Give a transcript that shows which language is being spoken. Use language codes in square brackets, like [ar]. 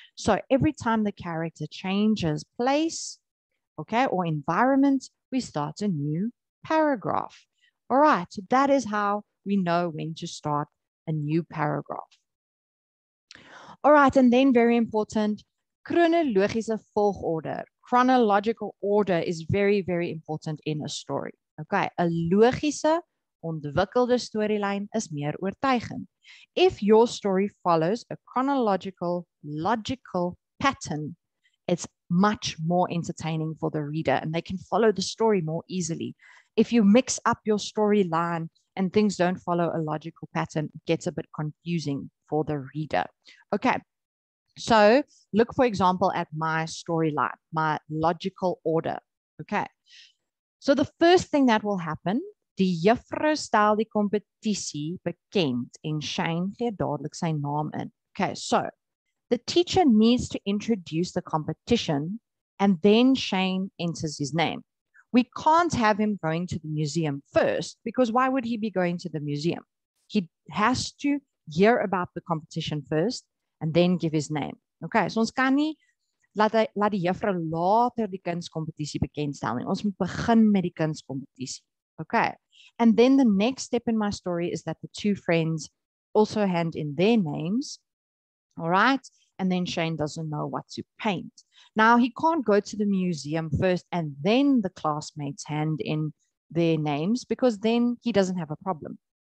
[en] So every time the character changes place, okay, or environment, we start a new paragraph. All right, so that is how we know when to start a new paragraph. All right, and then very important, [af] chronologische volgorde. [en] Chronological order is very, very important in a story. [af] Okay, 'n logiese, ontwikkelde storyline is meer oortuigend. [en] If your story follows a chronological, logical pattern, it's much more entertaining for the reader and they can follow the story more easily. If you mix up your storyline and things don't follow a logical pattern, it gets a bit confusing for the reader. Okay, so look, for example, at my storyline, my logical order. Okay, so the first thing that will happen, [af] die juffrou stel die kompetisie bekend en Shane gee dadelik sy naam in. [en] Okay, so the teacher needs to introduce the competition and then Shane enters his name. We can't have him going to the museum first because why would he be going to the museum? He has to hear about the competition first and then give his name. Okay, so [af] ons kan nie laat die juffrou later die kunskompetisie bekendstel nie. Ons moet begin met die kunskompetisie. [en] Okay, and then the next step in my story is that the 2 friends also hand in their names. All right, and then Shane doesn't know what to paint. Now, he can't go to the museum first and then the classmates hand in their names because then he doesn't have a problem.